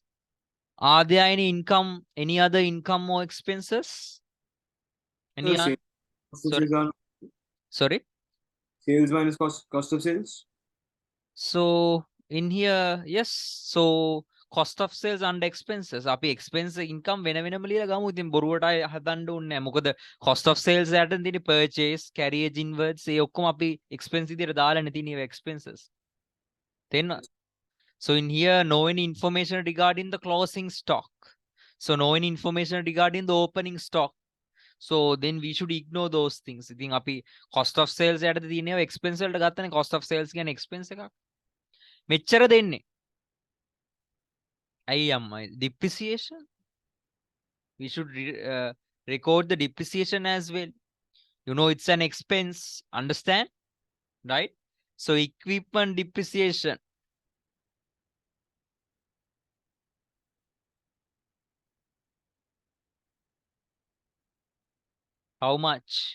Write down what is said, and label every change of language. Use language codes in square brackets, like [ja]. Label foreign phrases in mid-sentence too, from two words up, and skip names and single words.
[en] Are there any other income or expenses? Any Sales. other? Cost of Sorry. sales are Sorry. sales minus cost of sales. So in here, yes. So cost of sales and expenses. [si] අපි [en] expense income [si] වෙනම ලියලා ගමු. ඉතින් බොරුවට හදන්න ඕනේ නැහැ. මොකද [en] cost of sales [si] යට තියෙන purchase, [en] carriage inwards [si] ඒ ඔක්කොම අපි expense විදියට දාලානේ තියෙන expenses. [en] Then so in here, no any information regarding the closing stock. So no any information regarding the opening stock. So then we should ignore those things. [si] ඉතින් අපි [en] cost of sales [si] යට තියෙන expense වලට ගත්තනේ [en] cost of sales [si] කියන්නේ expense එකක්. මෙච්චර දෙන්නේ. ඇයි අම්මයි? [en] Depreciation. We should record the depreciation as well. It's an expense. Understand? Right? So equipment depreciation. How much?